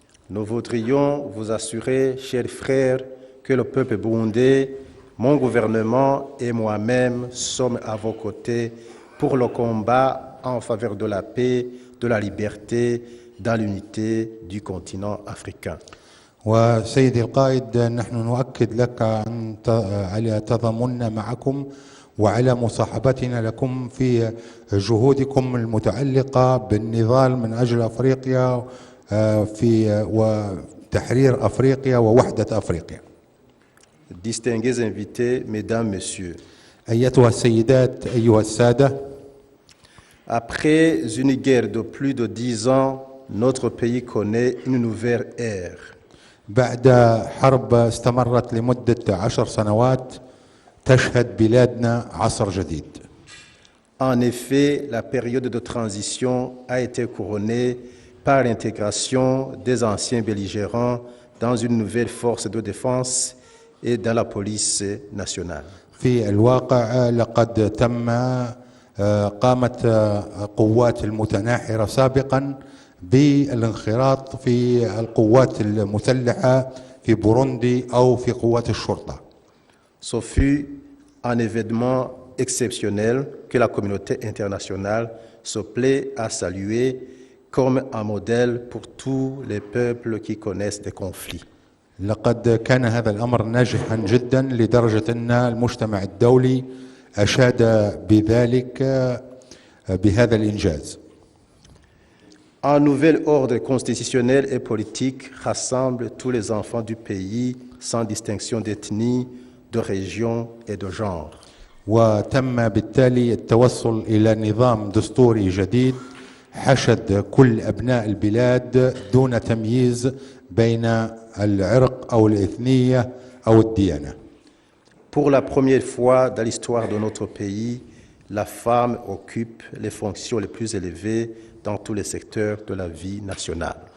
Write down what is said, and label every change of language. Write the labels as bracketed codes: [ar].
[fr] Nous voudrions vous assurer, chers frères, que le peuple burundais, mon gouvernement et moi-même sommes à vos côtés pour le combat en faveur de la paix, de la liberté, dans l'unité du continent africain. [ar] وسيدي القائد، نحن نؤكد لك على تضامننا معكم وعلى مصاحبتنا لكم في جهودكم المتعلقة بالنضال من أجل أفريقيا وتحرير أفريقيا ووحدة أفريقيا. [fr] Distingués invités, mesdames, messieurs. [ar] أيتها السيدات، أيها السادة. [fr] Après une guerre de plus de 10 ans, notre pays connaît une nouvelle ère. [ar] بعد حرب استمرت لمدة 10 سنوات تشهد بلادنا عصر جديد. [fr] En effet, la période de transition a été couronnée par l'intégration des anciens belligérants dans une nouvelle force de défense et dans la police nationale. [ar] في الواقع لقد قامت قوات المتناحرة سابقا بالانخراط في القوات المسلحة في بوروندي أو في قوات الشرطة. [fr] Ce fut un événement exceptionnel que la communauté internationale se plaît à saluer comme un modèle pour tous les peuples qui connaissent des conflits. [ar] لقد كان هذا الأمر ناجحا جدا لدرجة أن المجتمع الدولي أشاد بذلك بهذا الإنجاز. [fr] Un nouvel ordre constitutionnel et politique rassemble tous les enfants du pays sans distinction d'ethnie, de région et de genre. [ar] وتم بالتالي التوصل إلى نظام دستوري جديد حشد كل أبناء البلاد دون تمييز بين العرق أو الإثنية أو الديانة. [fr] Pour la première fois dans l'histoire de notre pays, la femme occupe les fonctions les plus élevées dans tous les secteurs de la vie nationale.